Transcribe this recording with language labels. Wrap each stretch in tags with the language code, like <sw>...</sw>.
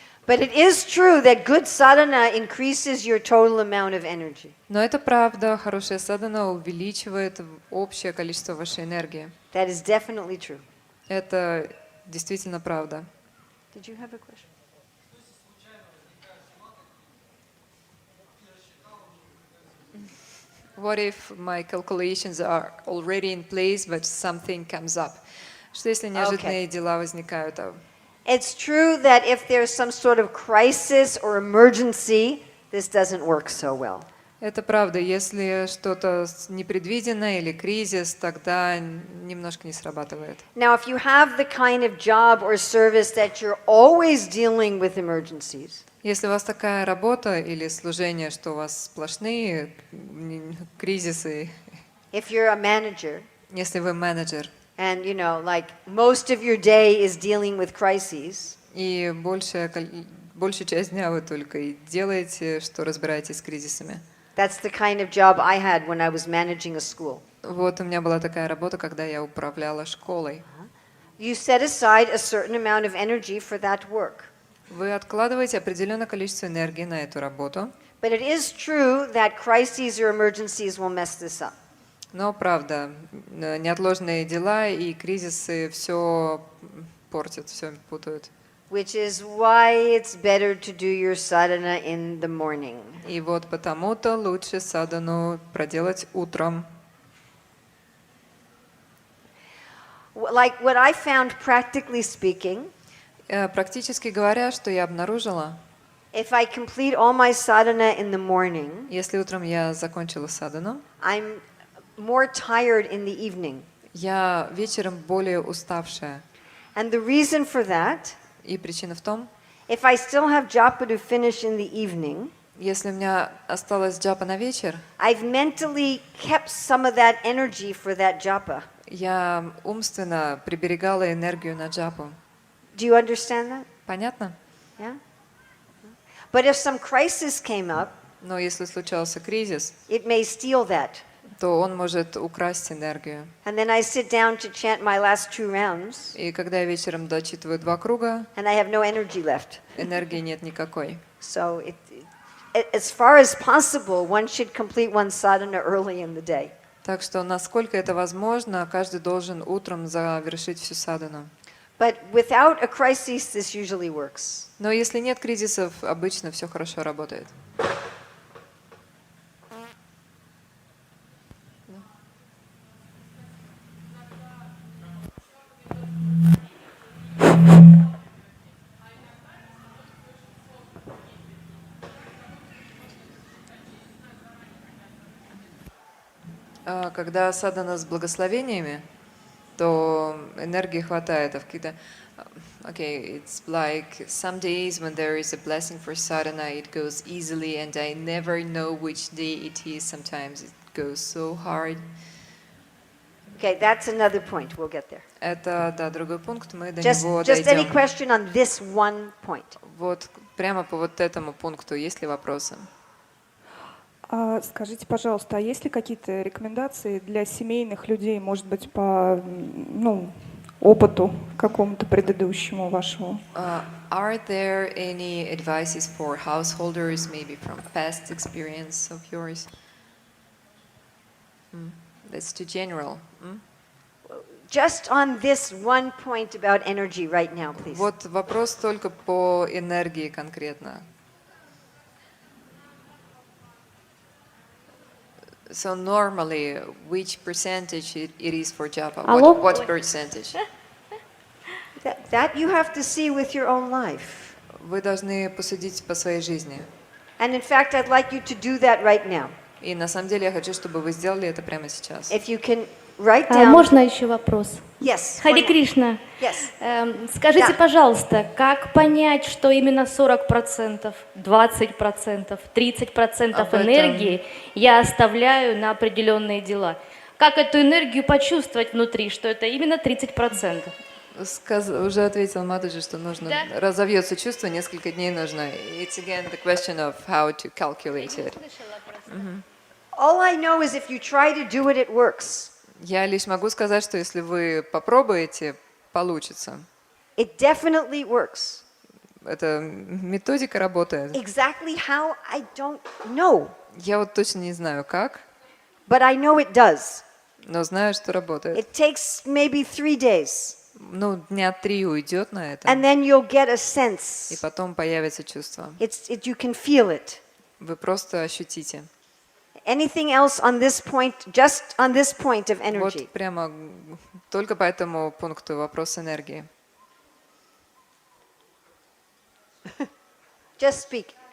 <en>But it is true that good sadhana increases your total amount of energy.</en> <ru>Но это правда, хорошая садхана увеличивает общее количество вашей энергии.</ru> <en>That is definitely true.</en> <ru>Это действительно правда.</ru> <en>Did you have a question? What if my calculations are already in place, but something comes up?</en> <ru>Что если неожиданные дела возникают?</ru> <en>It's true that if there's some sort of crisis or emergency, this doesn't work so well.</en> <ru>Это правда. Если что-то непредвиденное или кризис, тогда немножко не срабатывает.</ru> <en>Now, if you have the kind of job or service that you're always dealing with emergencies,</en> <ru>Если у вас такая работа или служение, что у вас сплошные кризисы,</ru> <en>if you're a manager,</en> <ru>если вы менеджер,</ru> <en>and like most of your day is dealing with crises,</en> <ru>и большую часть дня вы только и делаете, что разбираетесь с кризисами.</ru> <en>that's the kind of job I had when I was managing a school.</en> <ru>Вот у меня была такая работа, когда я управляла школой.</ru> <en>You set aside a certain amount of energy for that work.</en> <ru>Вы откладываете определенное количество энергии на эту работу,</ru> <en>But it is true that crises or emergencies will mess this up.</en> <ru>но правда, неотложные дела и кризисы все портят, все путают.</ru> <en>Which is why it's better to do your sadhana in the morning.</en> <ru>И вот потому-то лучше садхану проделать утром.</ru> <en>Like what I found practically speaking,</en> <ru>Практически говоря, что я обнаружила,</ru> <en>if I complete all my sadhana in the morning,</en> <ru>если утром я закончила садхану,</ru> <en>I'm more tired in the evening.</en> <ru>я вечером более уставшая.</ru> <en>And the reason for that,</en> <ru>И причина в том,</ru> <en>if I still have japa to finish in the evening,</en> <ru>Если у меня осталась джапа на вечер,</ru> <en>I've mentally kept some of that energy for that japa.</en> <ru>я умственно приберегала энергию на джапу.</ru> <en>Do you understand that?</en> <ru>Понятно?</ru> <en>Yeah? But if some crisis came up,</en> <ru>Но если случался кризис,</ru> <en>it may steal that.</en> <ru>то он может украсть энергию.</ru> <en>And then I sit down to chant my last 2 rounds,</en> <ru>И когда я вечером дочитываю 2 круга,</ru> <en>and I have no energy left.</en> <ru>энергии нет никакой.</ru> <en>So as far as possible, one should complete one sadhana early in the day.</en> <ru>Так что, насколько это возможно, каждый должен утром завершить всю садхану.</ru> <en>But without a crisis, this usually works.</en> <ru>Но если нет кризисов, обычно все хорошо работает. Когда садхана с благословениями, то энергии хватает. А в какие-то</ru> <en>okay, it's like some days when there is a blessing for sadhana, it goes easily, and I never know which day it is. Sometimes it goes so hard. Okay, that's another point. We'll get there.</en> <ru>Это, да, другой пункт, мы до</ru> <en>Just</en> <ru>него</ru> <en>any</en> <ru>дойдем.</ru> <en>question on this one point?</en> <ru>Вот прямо по вот этому пункту есть ли вопросы? Скажите, пожалуйста, а есть ли какие-то рекомендации для семейных людей, может быть, по опыту какому-то предыдущему вашему?</ru> <en>Are there any advices for householders, maybe from past experience of yours? That's too general. Just on this one point about energy right now, please.</en> <ru>Вот вопрос только по энергии конкретно.</ru> <en>So normally, which percentage it is for japa?</en> <ru>Алло?</ru> <en>What percentage? That you have to see with your own life.</en> <ru>Вы должны посудить по своей жизни.</ru> <en>And in fact, I'd like you to do that right now.</en> <ru>И на самом деле я хочу, чтобы вы сделали это прямо сейчас.</ru> <en>If you can write down.</en> <ru>Можно еще вопрос?</ru> <en>Yes.</en> <ru>Хари Кришна,</ru> <en>Yes.</en> <ru>скажите, Да. пожалуйста, как понять, что именно 40%, 20%, 30% Об этом. энергии я оставляю на определенные дела? Как эту энергию почувствовать внутри, что это именно 30%? Уже ответил Матаджи, что нужно, Да. разовьется чувство, несколько дней нужно.</ru> <en>It's again the question of how to calculate it. All I know is if you try to do it, it works.</en> <ru>Я лишь могу сказать, что если вы попробуете, получится.</ru> <en>It definitely works.</en> <ru>Эта методика работает.</ru> <en>Exactly how, I don't know.</en> <ru>Я вот точно не знаю как,</ru> <en>But I know it does.</en> <ru>но знаю, что работает.</ru> <en>It takes maybe 3 days.</en> <ru>Ну, дня 3 уйдет на это,</ru> <en>And then you'll get a</en> <ru>и</ru> <en>sense.</en> <ru>потом появится чувство.</ru> <en>You can feel it.</en> <ru>Вы просто ощутите.</ru> <en>Anything else on this point, just on this point of energy?</en> <ru>Вот прямо только по этому пункту вопрос энергии.</ru> <en>Just speak.</en>